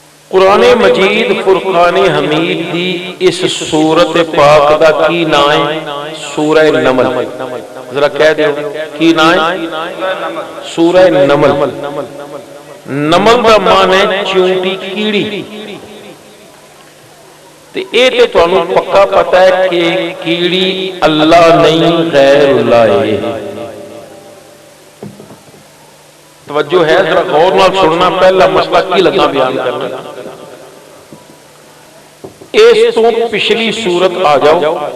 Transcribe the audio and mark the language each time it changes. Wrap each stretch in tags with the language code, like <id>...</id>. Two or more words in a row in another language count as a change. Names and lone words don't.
<pa>قرآن مجید فرقان حمید دی اس سورت پاک دا کی نام ہے؟ سورہ نمل. ذرا کہہ دیو کی نام ہے؟ سورہ نمل. نمل دا معنی ہے چونٹی کیڑی. تے اے تے تانوں پکا پتا ہے کہ کیڑی اللہ نہیں غیر اللہ ہے. توجہ ہے، ذرا غور نال سننا. پہلا مسئلہ کی لگا بیان کرنا. اس تو پچھلی سورت آ جاؤ.</pa>